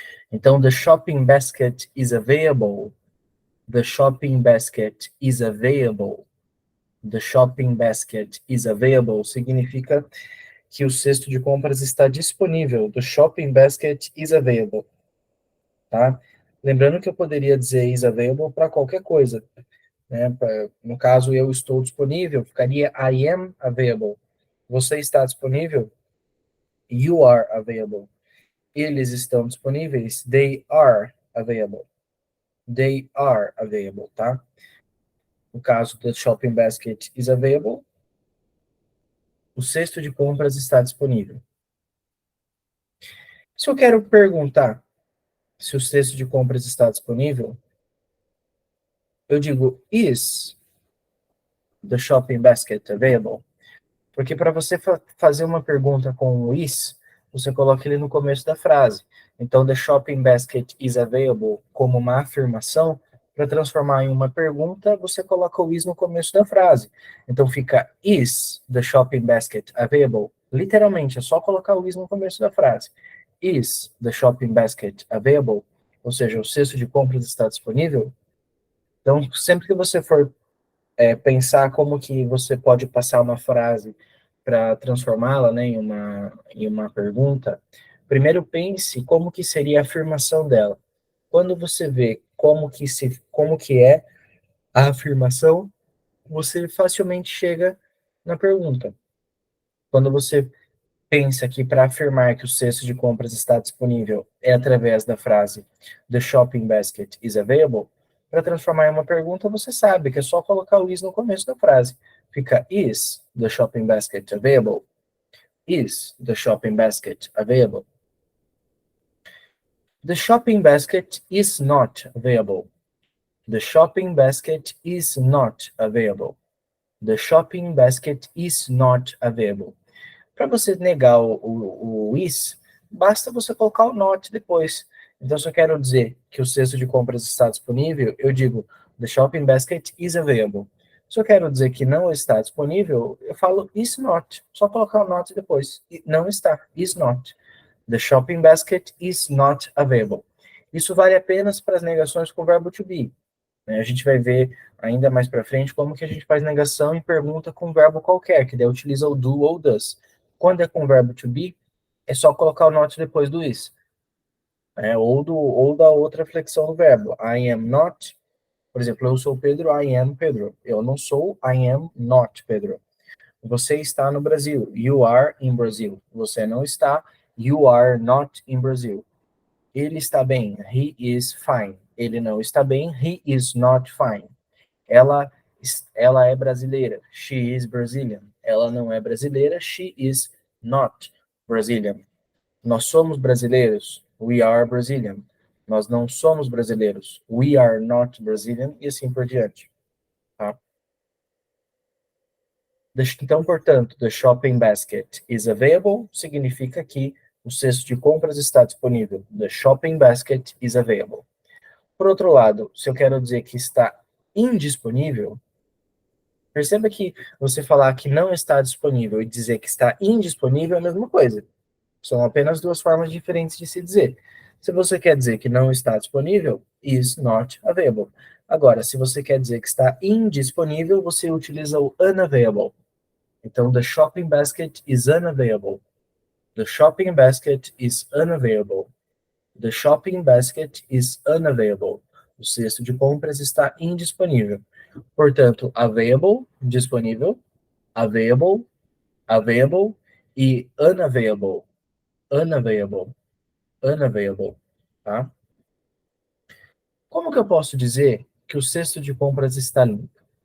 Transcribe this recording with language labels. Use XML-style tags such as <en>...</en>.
<en>Então, the shopping basket is available. The shopping basket is available. The shopping basket is available</en> <pt>significa que o cesto de compras está disponível.</pt> <en>The shopping basket is available, tá?</en> <pt>Lembrando que eu poderia dizer</pt> <en>is available</en> <pt>para qualquer coisa, né? No caso, eu estou disponível, ficaria</pt> <en>I am available.</en> <pt>Você está disponível?</pt> <en>You are available.</en> <pt>Eles estão disponíveis?</pt> <en>They are available. They are available,</en> <pt>tá? No caso,</pt> <en>the shopping basket is available,</en> <pt>o cesto de compras está disponível. Se eu quero perguntar se o cesto de compras está disponível, eu digo</pt> <en>is the shopping basket available?</en> <pt>Porque para você fazer uma pergunta com o is, você coloca ele no começo da frase. Então,</pt> <en>the shopping basket is available</en> <pt>como uma afirmação, para transformar em uma pergunta, você coloca o is no começo da frase. Então fica</pt> <en>is the shopping basket available?</en> <pt>Literalmente, é só colocar o is no começo da frase.</pt> <en>Is the shopping basket available?</en> <pt>Ou seja, o cesto de compras está disponível? Então, sempre que você for pensar como que você pode passar uma frase para transformá-la, né, em uma pergunta, primeiro pense como que seria a afirmação dela. Quando você vê como que é a afirmação, você facilmente chega na pergunta. Quando você pensa que para afirmar que o cesto de compras está disponível é através da frase</pt> <en>The shopping basket is available,</en> <pt>para transformar em uma pergunta, você sabe que é só colocar o is no começo da frase.</pt> <en>Fica is the shopping basket available? Is the shopping basket available? The shopping basket is not available. The shopping basket is not available. The shopping basket is not available.</en> <pt>Para você negar o is, basta você colocar o not depois. Então, se eu quero dizer que o cesto de compras está disponível, eu digo</pt> <en>the shopping basket is available.</en> <pt>Se eu quero dizer que não está disponível, eu falo</pt> <en>is not.</en> <pt>Só colocar o not depois. Não está,</pt> <en>is not. The shopping basket is not available.</en> <pt>Isso vale apenas para as negações com o verbo to be. Né? A gente vai ver ainda mais para frente como que a gente faz negação em pergunta com verbo qualquer, que daí utiliza o do ou does. Quando é com verbo to be, é só colocar o not depois do is. Né? Ou da outra flexão do verbo.</pt> <en>I am not,</en> <pt>por exemplo, eu sou Pedro,</pt> <en>I am Pedro.</en> <pt>Eu não sou,</pt> <en>I am not Pedro.</en> <pt>Você está no Brasil,</pt> <en>you are in Brazil.</en> <pt>Você não está,</pt> <en>you are not in Brazil.</en> <pt>Ele está bem,</pt> <en>he is fine.</en> <pt>Ele não está bem,</pt> <en>he is not fine.</en> <pt>Ela, ela é brasileira,</pt> <en>she is Brazilian.</en> <pt>Ela não é brasileira,</pt> <en>she is not Brazilian.</en> <pt>Nós somos brasileiros,</pt> <en>we are Brazilian.</en> <pt>Nós não somos brasileiros,</pt> <en>we are not Brazilian,</en> <pt>e assim por diante. Tá? Então, portanto,</pt> <en>the shopping basket is available</en> <pt>significa que o cesto de compras está disponível.</pt> <en>The shopping basket is available.</en> <pt>Por outro lado, se eu quero dizer que está indisponível, Perceba que você falar que não está disponível e dizer que está indisponível é a mesma coisa. São apenas duas formas diferentes de se dizer. Se você quer dizer que não está disponível,</pt> <en>is not available.</en> <pt>Agora, se você quer dizer que está indisponível, você utiliza o unavailable.</pt> <en>Então, the shopping basket is unavailable. The shopping basket is unavailable. The shopping basket is unavailable.</en> <pt>O cesto de compras está indisponível.</pt> <en>Portanto, available, disponível, available, available e unavailable, unavailable, unavailable, tá?</en> <pt>Como que eu posso dizer que o cesto de compras está limpo?</pt>